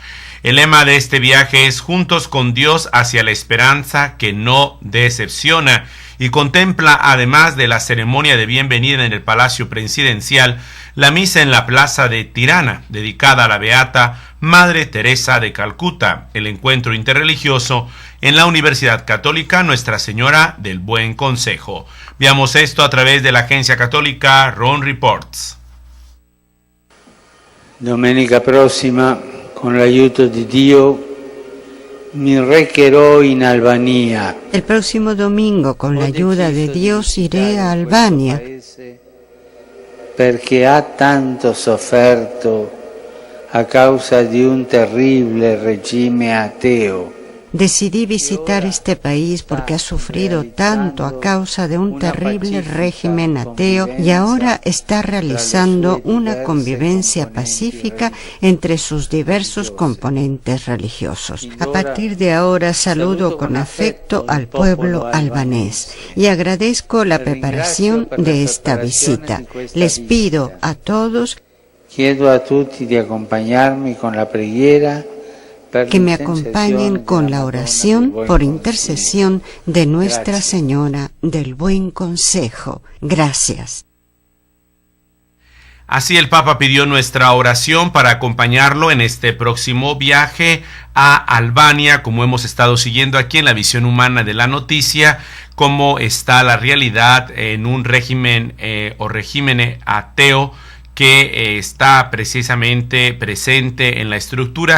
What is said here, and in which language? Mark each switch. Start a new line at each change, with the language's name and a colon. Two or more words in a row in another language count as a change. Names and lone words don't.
Spanish: El lema de este viaje es Juntos con Dios hacia la esperanza que no decepciona, y contempla, además de la ceremonia de bienvenida en el Palacio Presidencial, la misa en la Plaza de Tirana, dedicada a la beata Madre Teresa de Calcuta, el encuentro interreligioso en la Universidad Católica Nuestra Señora del Buen Consejo. Veamos esto a través de la agencia católica Ron Reports.
Italian: Domenica prossima, con l'aiuto di Dio, mi recherò in Albania.
Spanish: El próximo domingo, con la ayuda de Dios, iré a Albania,
Italian: perché ha tanto sofferto a causa di un terribile regime ateo.
Spanish: Decidí visitar este país porque ha sufrido tanto a causa de un terrible régimen ateo y ahora está realizando una convivencia pacífica entre sus diversos componentes religiosos. A partir de ahora saludo con afecto al pueblo albanés y agradezco la preparación de esta visita. Les pido a todos
Italian: Chiedo a tutti di accompagnarmi con la preghiera
Spanish: que me acompañen con la oración por intercesión de Nuestra Señora del Buen Consejo. Gracias. Así el Papa pidió nuestra oración para acompañarlo en este próximo viaje a Albania, como hemos estado siguiendo aquí en la visión humana de la noticia, cómo está la realidad en un régimen o régimen ateo que está precisamente presente en la estructura.